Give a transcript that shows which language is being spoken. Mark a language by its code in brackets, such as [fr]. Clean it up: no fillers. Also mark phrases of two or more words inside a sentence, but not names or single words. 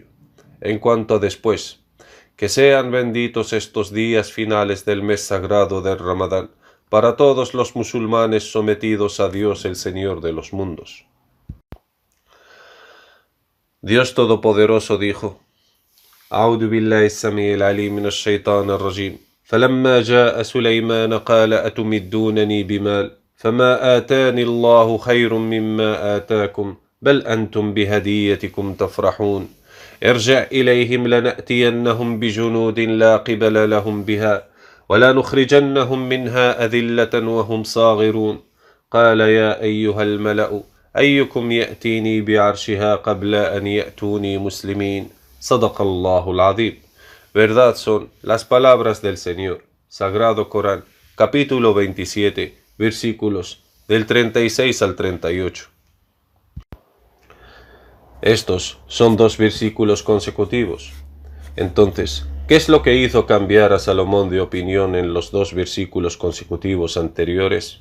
[es] En cuanto a después, que sean benditos estos días finales del mes sagrado del Ramadán, para todos los musulmanes sometidos a Dios el Señor de los mundos. Dios Todopoderoso dijo: [ar] أعوذ بالله السميع العليم من الشيطان الرجيم فلما جاء سليمان قال أتمدونني بمال فما آتاني الله خير مما آتاكم بل أنتم بهديتكم تفرحون ارجع إليهم لنأتينهم بجنود لا قبل لهم بها ولا نخرجنهم منها أذلة وهم صاغرون قال يا أيها الملأ أيكم يأتيني بعرشها قبل أن يأتوني مسلمين صدق الله العظيم. [es] Verdad son las palabras del Señor. Sagrado Corán, capítulo 27, versículos del 36 al 38. Estos son dos versículos consecutivos. Entonces, ¿qué es lo que hizo cambiar a Salomón de opinión en los dos versículos consecutivos anteriores?